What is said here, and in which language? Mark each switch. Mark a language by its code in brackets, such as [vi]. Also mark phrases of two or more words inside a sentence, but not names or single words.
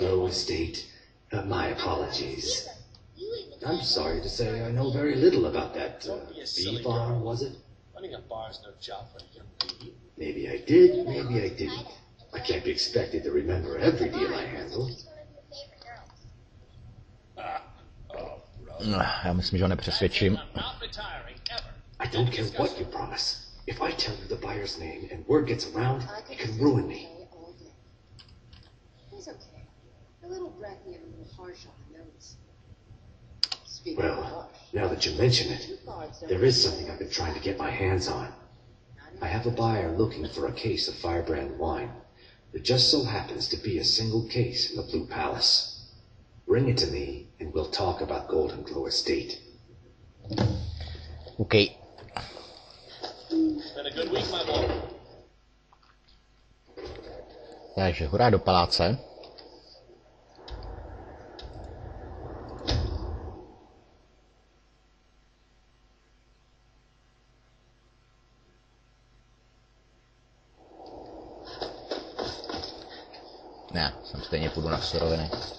[en] Glow Estate? My apologies. I'm sorry to say I know very little about that Don't be a silly bee farm, girl. was it? Running a bar's no job for a young lady. Maybe I did, maybe I didn't. I can't be expected to remember every deal I handle. [cs] Já myslím, že ho nepřesvědčím. [en] I'm not retiring ever. I don't care what you promise. If I tell you the buyer's name and word gets around, it can ruin me. He's okay. A little breathy and a little harsh on the nose. Well, now that you mention it, there is something I've been trying to get my hands on. I have a buyer looking for a case of Firebrand wine. There just so happens to be a single case in the Blue Palace. Bring it to me, and we'll talk about Golden Glow Estate. OK. It's been a good week, my boy. [cs] Takže hurá do paláce. Ne, sem stejně půjdu na suroviny.